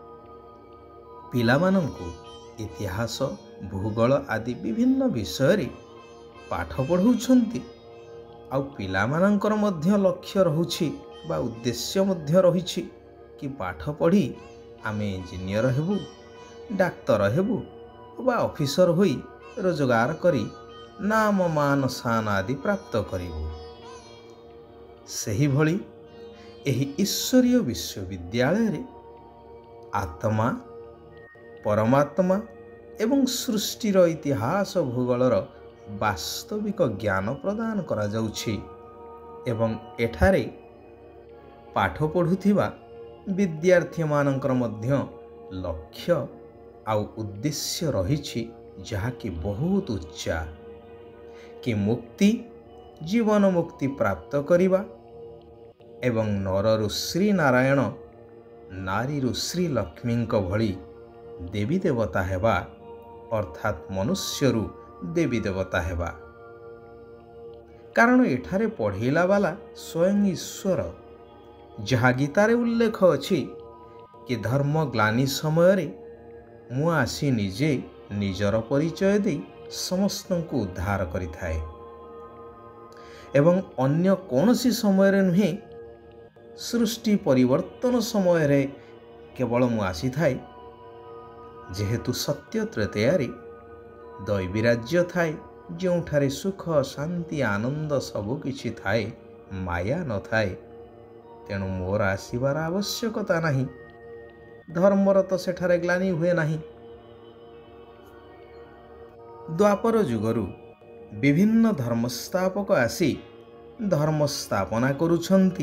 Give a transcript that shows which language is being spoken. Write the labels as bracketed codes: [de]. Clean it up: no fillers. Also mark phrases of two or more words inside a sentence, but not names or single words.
[or] ପିଲା ମାନଙ୍କୁ ଇତିହାସ ଭୂଗୋଳ ଆଦି ବିଭିନ୍ନ ବିଷୟ ରେ ପାଠ ପଢ଼ାଉଛନ୍ତି ଆ ପିଲା ମାନଙ୍କର ମଧ୍ୟ ଲକ୍ଷ୍ୟ ରହୁଛି ବା ଉଦ୍ଦେଶ୍ୟ ମଧ୍ୟ ରହିଛି କି ପାଠ ପଢ଼ି ଆମେ ଇଞ୍ଜିନିୟର ହେବୁ, ଡାକ୍ତର ହେବୁ ବା ଅଫିସର ହୋଇ ରୋଜଗାର କରି ନାମ ମାନ ଶାନ ଆଦି ପ୍ରାପ୍ତ କରିବୁ। ସେହି ଭଳି ଏହି ଈଶ୍ୱରୀୟ ବିଶ୍ୱବିଦ୍ୟାଳୟ ରେ ଆତ୍ମା ପରମାତ୍ମା ଏବଂ ସୃଷ୍ଟିର ଇତିହାସ ଭୂଗୋଳର ବାସ୍ତବିକ ଜ୍ଞାନ ପ୍ରଦାନ କରା ଯାଉଛି ଏବଂ ଏଠାରେ ପାଠ ପଢ଼ୁଥିବା ବିଦ୍ୟାର୍ଥୀ ମାନଙ୍କର ମଧ୍ୟ ଲକ୍ଷ୍ୟ ଆଉ ଉଦ୍ଦେଶ୍ୟ ରହିଛି ଯାହାକି ବହୁତ ଉଚ୍ଚା କି ମୁକ୍ତି ଜୀବନ ମୁକ୍ତି ପ୍ରାପ୍ତ କରିବା ଏବଂ ନରରୁ ଶ୍ରୀ ନାରାୟଣ ନାରୀରୁ ଶ୍ରୀ ଲକ୍ଷ୍ମୀ ଭଳି ଦେବୀ ଦେବତା ହେବା ଅର୍ଥାତ ମନୁଷ୍ୟରୁ ଦେବୀ ଦେବତା ହେବା। କାରଣ ଏଠାରେ ପଢ଼େଇବା ୱାଲା ସ୍ୱୟଂ ଈଶ୍ୱର, ଯାହା ଗୀତାରେ ଉଲ୍ଲେଖ ଅଛି କି ଧର୍ମ ଗ୍ଲାନି ସମୟ ରେ ମୁଁ ଆସି ନିଜେ ନିଜର ପରିଚୟ ଦେଇ ସମସ୍ତଙ୍କୁ ଉଦ୍ଧାର କରିଥାଏ ଏବଂ ଅନ୍ୟ କୌଣସି ସମୟ ରେ ନୁହେଁ, ସୃଷ୍ଟି ପରିବର୍ତ୍ତନ ସମୟ ରେ କେବଳ ମୁଁ ଆସିଥାଏ। ଯେହେତୁ ସତ୍ୟ ତ୍ରେତୟାରେ ଦୈବୀ ରାଜ୍ୟ ଥାଏ ଯେଉଁଠାରେ ସୁଖ ଶାନ୍ତି ଆନନ୍ଦ ସବୁ କିଛି ଥାଏ, ମାୟା ନ ଥାଏ, ତେଣୁ ମୋର ଆସିବାର ଆବଶ୍ୟକତା ନାହିଁ। ଧର୍ମର ତ ସେଠାରେ ଗ୍ଲାନି ହୁଏ ନାହିଁ। ଦ୍ୱାପର ଯୁଗରୁ ବିଭିନ୍ନ ଧର୍ମସ୍ଥାପକ ଆସି ଧର୍ମ ସ୍ଥାପନା କରୁଛନ୍ତି।